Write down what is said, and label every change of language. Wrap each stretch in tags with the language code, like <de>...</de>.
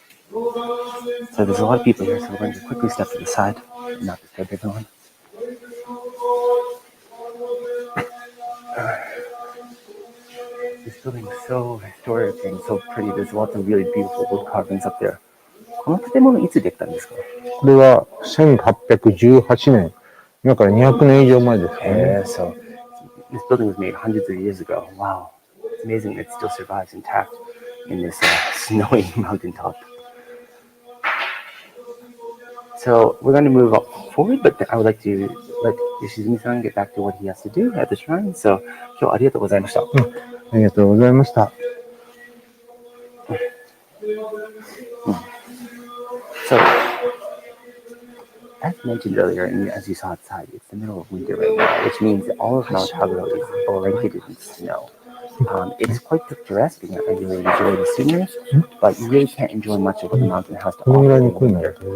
<en>So there's a lot of people here, so we're going to quickly step to the side and not disturb everyone. This building is so historic and so pretty. There's lots of really beautiful wood carvings up there.</en> <ja>この建物いつできたんですか？これは1818年。今から200年以上前ですかね。</ja> <en>So this building was made hundreds of years ago. Wow. It's amazing that it still survives intact in this snowy mountaintop. So we're going to move forward, but I would like to let Yoshizumi-san get back to what he has to do at the shrine.</en> <ja>So 今日はありがとうございました。ありがとうございました。</ja> <en>So, as mentioned earlier, and as you saw outside, it's the middle of winter right now, which means that all of Mount Haguro is blanketed in snow. It's quite picturesque, and I really enjoy the scenery, but you really can't enjoy much of what the mountain has to offer in winter.</en>